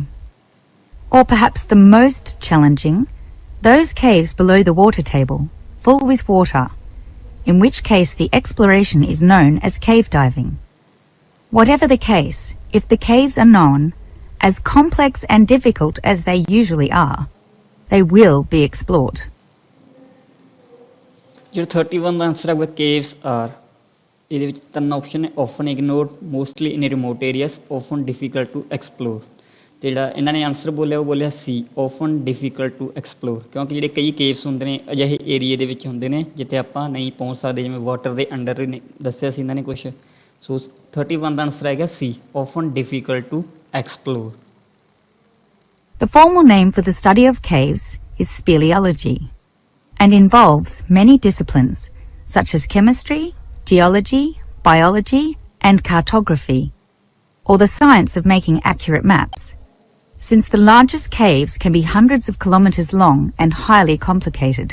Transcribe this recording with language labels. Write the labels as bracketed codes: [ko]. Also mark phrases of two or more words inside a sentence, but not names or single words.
[en] Or perhaps the most challenging, those caves below the water table, full with water, in which case the exploration is known as cave diving. Whatever the case, if the caves are known, as complex and difficult as they usually are, they will be explored. [pa] ਜਿਹੜਾ 31 ਦਾ ਆਨਸਰ ਹੈਗਾ [en] caves are, [pa] ਇਹਦੇ ਵਿੱਚ 3 ਆਪਸ਼ਨ ਨੇ। [en] often ignored, mostly in remote areas, often difficult to explore। [pa] ਤੇ ਜਿਹੜਾ ਇਹਨਾਂ ਨੇ ਆਨਸਰ ਬੋਲਿਆ ਉਹ ਬੋਲਿਆ ਸੀ [en] often difficult to explore, [pa] ਕਿਉਂਕਿ ਜਿਹੜੇ ਕਈ ਕੇਵਸ ਹੁੰਦੇ ਨੇ ਅਜਿਹੇ ਏਰੀਏ ਦੇ ਵਿੱਚ ਹੁੰਦੇ ਨੇ ਜਿੱਥੇ ਆਪਾਂ ਨਹੀਂ ਪਹੁੰਚ ਸਕਦੇ, ਜਿਵੇਂ ਵਾਟਰ ਦੇ ਅੰਡਰ ਦੱਸਿਆ ਸੀ ਇਹਨਾਂ ਨੇ ਕੁਛ। ਸੋ 31 ਦਾ ਆਨਸਰ ਆਏਗਾ ਸੀ [en] often difficult to explore। The formal name for the study of caves is speleology and involves many disciplines such as chemistry, geology, biology, and cartography, or the science of making accurate maps, since the largest caves can be hundreds of kilometres long and highly complicated.